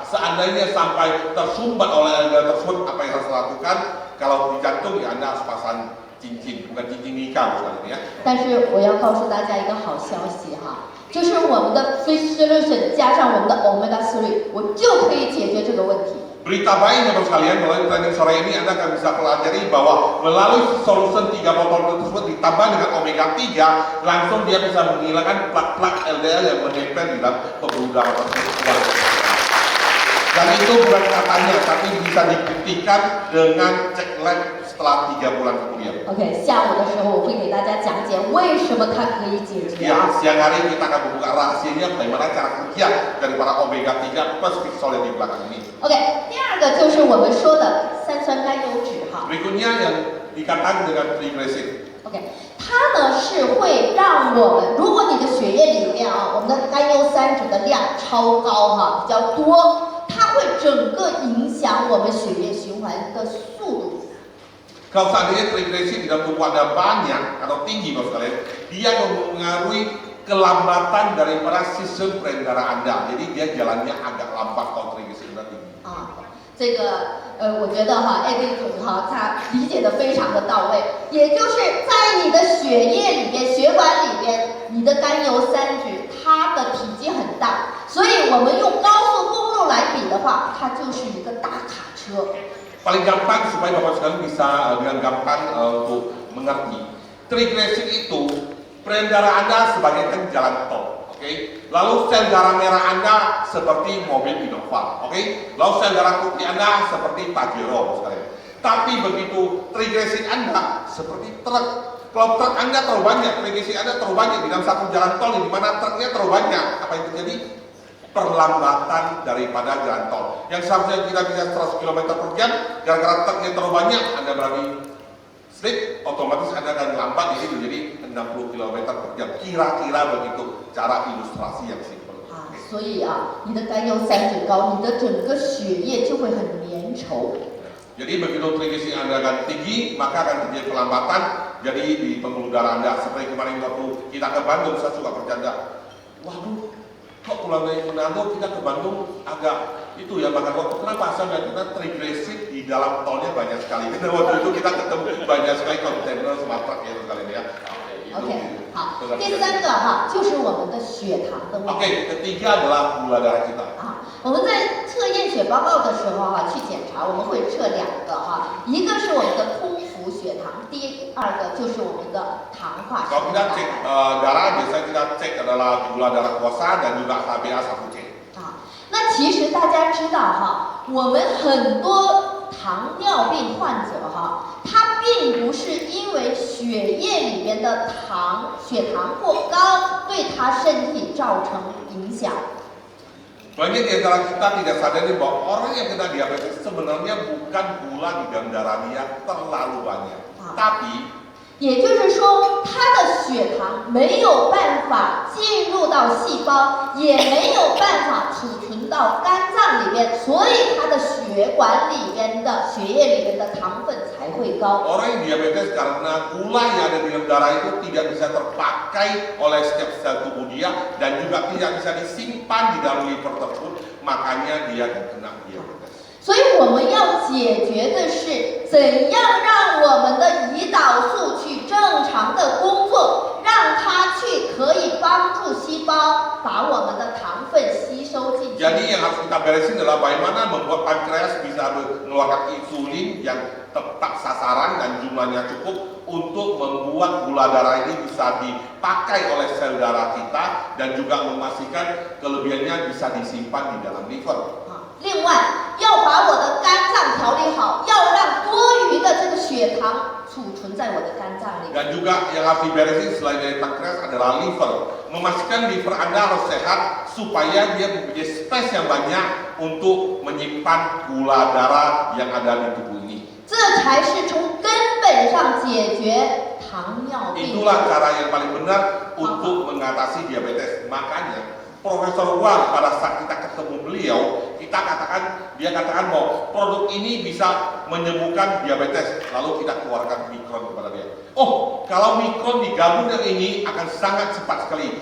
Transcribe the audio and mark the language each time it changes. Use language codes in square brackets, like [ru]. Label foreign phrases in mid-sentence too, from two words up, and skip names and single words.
[id] Seandainya sampai tersumbat oleh LDL tersebut, apa yang harus dilakukan? Kalau di jantung ya Anda harus pasang cincin, bukan cincin nikah misalnya ya. [zh] 但是我要告诉大家一个好消息哈，就是我们的 Fish Solution 加上我们的 Omega 3，我就可以解决这个问题。 [id] Berita baik Bapak sekalian, melalui training sore ini Anda akan bisa pelajari bahwa melalui solution 3 botol tersebut ditambah dengan omega 3, langsung dia bisa menghilangkan plak-plak LDL yang menempel di dalam pembuluh darah tersebut. Dan itu bukan katanya, tapi bisa dibuktikan dengan cek lab setelah 3 bulan kemudian. [zh] OK， 下午的时候我会给大家讲解为什么它可以解决。 [id] Ya, siang hari kita akan membuka rahasianya bagaimana cara kerja dari para omega 3 plus Fixol yang di belakang ini. [zh] OK， 第二个就是我们说的三酸甘油脂哈。 [id] Berikutnya yang dikatakan dengan triglyceride. [zh] OK， 它呢是会让我们，如果你的血液里面我们的甘油三酯的量超高哈，比较多，它会整个影响我们血液循环的速度。 [id] Kalau seandainya triglyceride di dalam tubuh Anda banyak atau tinggi Bapak sekalian, dia mempengaruhi kelambatan daripada sistem peredaran Anda. Jadi dia jalannya agak lambat kalau triglyceride tinggi. [zh] 这个我觉得Eddie 总他理解的非常的到位，也就是在你的血液里边、血管里边，你的甘油三酯它的体积很大，所以我们用高速公路来比的话，它就是一个大卡车。 [id] Paling gampang supaya Bapak sekalian bisa dengan gampang untuk mengerti. Triglyceride itu peredaran Anda sebagai jalan tol, oke? Lalu sel darah merah Anda seperti mobil Innova, oke? Lalu sel darah putih Anda seperti Pajero, Bapak sekalian. Tapi begitu triglyceride Anda seperti truk. Kalau truk Anda terlalu banyak, triglyceride Anda terlalu banyak di dalam satu jalan tol di mana truknya terlalu banyak, apa yang terjadi? Perlambatan daripada jalan tol. Yang seharusnya kita bisa 100 km per jam, gara-gara truknya terlalu banyak, Anda berani slip, otomatis Anda akan lambat, jadi menjadi 60 km per jam. Kira-kira begitu cara ilustrasi yang simpel. [zh] 所以你的甘油三酯高，你的整个血液就会很粘稠。 [id] Jadi begitu triglyceride Anda akan tinggi, maka akan terjadi pelambatan. Jadi di pembuluh darah Anda, seperti kemarin waktu kita ke Bandung, saya suka bercanda. Waduh, kok pulang dari Manado kita ke Bandung agak itu ya makan waktu. Kenapa? Soalnya kita triglycerid di dalam tolnya banyak sekali. Karena waktu itu kita ketemu banyak sekali kontainer sama truk ya sekali ya. [zh] OK， 好，第三个哈，就是我们的血糖的问题。 [id] Oke, ketiga adalah gula darah kita. [zh] 啊，我们在测验血报告的时候哈，去检查，我们会测两个哈，一个是我们的空腹血糖，第二个就是我们的糖化血 [id] Kalau kita [zh] 糖。 [id] cek darah, biasanya kita cek adalah gula darah puasa dan juga HbA1c. [zh] 啊，那其实大家知道哈，我们很多糖尿病患者哈，他并不是因为血液里面的血糖过高对他身体造成影响。 [id] Banyak di antara kita tidak sadari bahwa orang yang kena diabetes sebenarnya bukan gula di dalam darah dia terlalu banyak, tapi [zh] 也就是说，他的血糖没有办法进入到细胞，也没有办法储存到肝脏里面，所以他的血管里面的血液里面的糖分才会高。 [id] orang yang diabetes karena gula yang ada di dalam darah itu tidak bisa terpakai oleh setiap sel tubuh dia dan juga tidak bisa disimpan di dalam liver tersebut, makanya dia kena diabetes. [zh] 所以我们要解决的是怎样让我们的胰岛素去正常的工作，让它去可以帮助细胞把我们的糖分吸收进去。 [id] Jadi yang harus kita beresin adalah bagaimana membuat pankreas bisa mengeluarkan insulin yang tepat sasaran dan jumlahnya cukup untuk membuat gula darah ini bisa dipakai oleh sel darah kita dan juga memastikan kelebihannya bisa disimpan di dalam liver. [zh] 另外，要把我的肝脏调理好，要让多余的这个血糖储存在我的肝脏里。 [id] Dan juga yang harus diberesin selain dari pankreas adalah liver. Memastikan liver Anda harus sehat supaya dia mempunyai space yang banyak untuk menyimpan gula darah yang ada di tubuh ini. [zh] 这才是从根本上解决糖尿病。 [id] Itulah cara yang paling benar untuk mengatasi diabetes. Makanya Profesor Wang pada saat kita ketemu beliau, dia katakan bahwa produk ini bisa menyembuhkan diabetes. Lalu kita keluarkan mikron kepada dia. Oh, kalau mikron digabung dengan ini akan sangat cepat sekali.